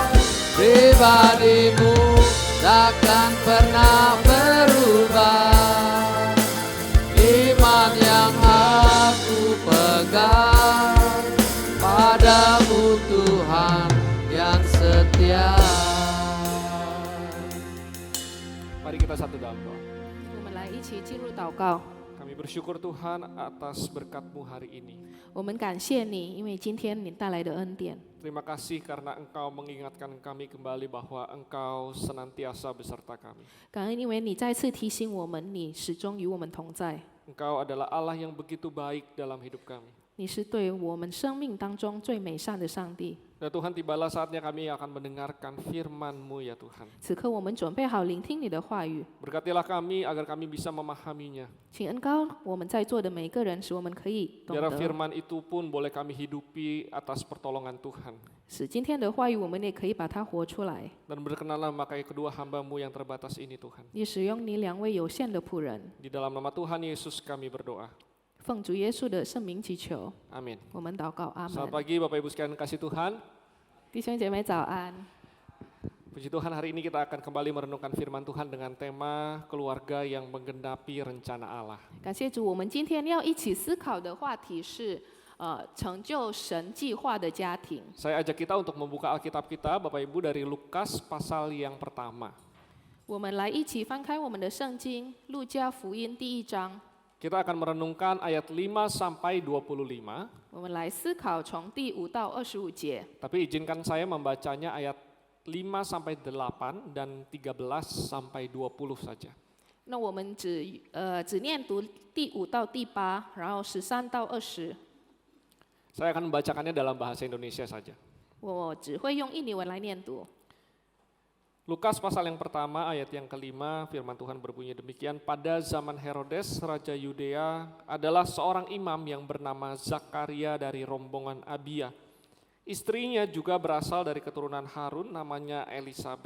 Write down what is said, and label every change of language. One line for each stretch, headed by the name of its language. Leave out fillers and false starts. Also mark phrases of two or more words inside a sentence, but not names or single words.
Indonesian: Pribadimu takkan pernah berubah. Iman yang aku pegang padamu Tuhan yang setia. Mari kita satu dalam doa.
Chinese: 我们来一起进入祷告。
Indonesian: Kami bersyukur Tuhan atas berkat-Mu hari ini.
Chinese: 我们感谢你，因为今天你带来的恩典。
Indonesian: Terima kasih karena Engkau mengingatkan kami kembali bahwa Engkau senantiasa beserta kami.
Chinese: 感恩，因为你再次提醒我们，你始终与我们同在。
Indonesian: Engkau adalah Allah yang begitu baik dalam hidup kami.
Chinese: 你是对我们生命当中最美善的上帝。
Indonesian: Dan Tuhan, tibalah saatnya kami akan mendengarkan firman-Mu ya Tuhan.
Chinese: 此刻我们准备好聆听你的话语，
Indonesian: Berkatilah kami agar kami bisa memahaminya.
Chinese: 请恩膏我们在座的每一个人，使我们可以懂
Indonesian: Biar
Chinese: 得，
Indonesian: firman itu pun boleh kami hidupi atas pertolongan Tuhan.
Chinese: 使今天的话语我们也可以把它活出来。
Indonesian: Dan berkenanlah memakai kedua hamba-Mu yang terbatas ini Tuhan.
Chinese: 你使用你两位有限的仆人，
Indonesian: Di dalam nama Tuhan Yesus kami berdoa.
Chinese: 奉主耶稣的圣名祈求，
Indonesian: Amin.
Chinese: 我们祷告，阿
Indonesian: Selamat
Chinese: 门。
Indonesian: pagi Bapak Ibu sekalian kasih Tuhan.
Chinese: 弟兄姐妹早安。
Indonesian: Puji Tuhan, hari ini kita akan kembali merenungkan firman Tuhan dengan tema keluarga yang menggenapi rencana Allah.
Chinese: 感谢主，我们今天要一起思考的话题是，成就神计划的家庭。
Indonesian: Saya ajak kita untuk membuka Alkitab kita, Bapak Ibu, dari Lukas pasal yang pertama.
Chinese: 我们来一起翻开我们的圣经，路加福音第1章。
Indonesian: Kita akan merenungkan ayat 5 sampai 25.
Chinese: 我们来思考从第5到25节。
Indonesian: Tapi izinkan saya membacanya ayat 5 sampai 8 dan 13 sampai 20 saja.
Chinese: 那我们只念读第5到第8，然后13到20。
Indonesian: Saya akan membacakannya dalam bahasa Indonesia saja.
Chinese: 我只会用印尼文来念读。
Indonesian: Lukas pasal yang pertama ayat yang kelima, firman Tuhan berbunyi demikian. Pada zaman Herodes, Raja Yudea, adalah seorang imam yang bernama Zakaria dari rombongan Abia. Istrinya juga berasal dari keturunan Harun, namanya Elisabet.